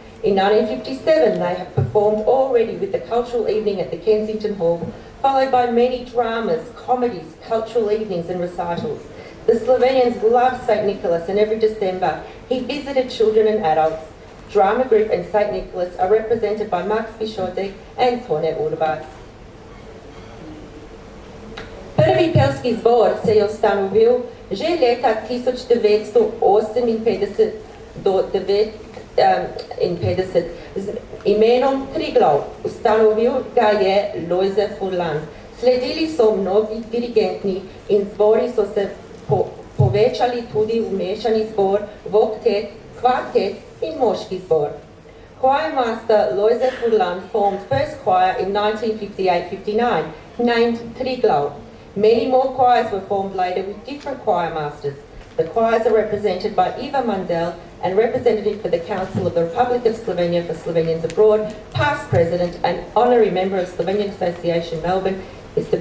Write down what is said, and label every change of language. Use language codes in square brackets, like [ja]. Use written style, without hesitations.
[en] In 1957, they have performed already with the cultural evening at the Kensington Hall, followed by many dramas, comedies, cultural evenings and recitals. The Slovenians love St. Nicholas, and every December he visited children and adults. Drama group and St. Nicholas are represented by Max Pišotek and Tone Urbas. [sl] Prvi pevski zbor se je ustanovil že leta 1958 do 1959 z imenom Triglav. Ustanovil ga je Lojze Furlan. Sledili so mnogi dirigentni in zbori so se povečali tudi v mešani zbor, voktet, kvartet in moški zbor. [en] Choir master Lojze Furlan formed first choir in 1958-59, named Triglav. Many more choirs were formed later with different choir masters. The choirs are represented by Eva Mandel and representative for the Council of the Republic of Slovenia for Slovenians Abroad, past president and honorary member of Slovenian Association Melbourne, Mr.